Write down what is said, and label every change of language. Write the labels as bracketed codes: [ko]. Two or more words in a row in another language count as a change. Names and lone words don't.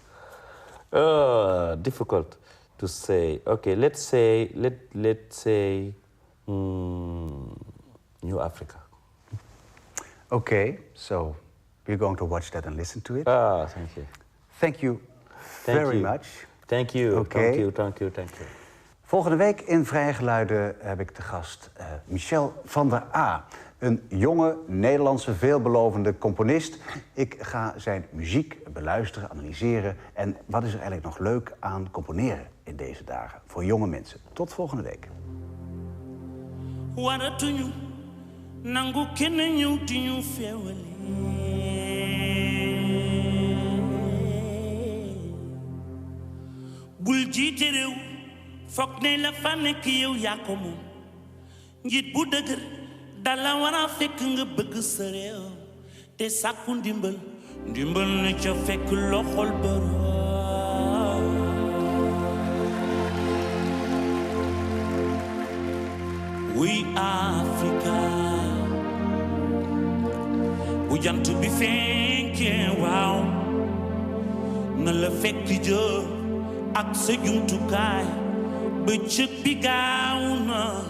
[en] Difficult to say. Okay, let's say New Africa. Okay, so we're going to watch that and listen to it. Thank you. Thank you very much. Thank you. Okay. Thank you. [nl] Volgende week in Vrije Geluiden heb ik te gast Michel van der A. Een jonge, Nederlandse, veelbelovende componist. Ik ga zijn muziek beluisteren, analyseren. En wat is er eigenlijk nog leuk aan componeren in deze dagen voor jonge mensen. Tot volgende week. [wo] Fok ne la fa nekk yow yaa ko moom njiit bu dëgër dala war a fekk nga bëgg sa réew te sàkku ndimbal ne ca fekk loxol boroom. We Africa bu jant bi fenkee waaw na la fekk jë ak sa jumtukaay bëccëg bi gaaw na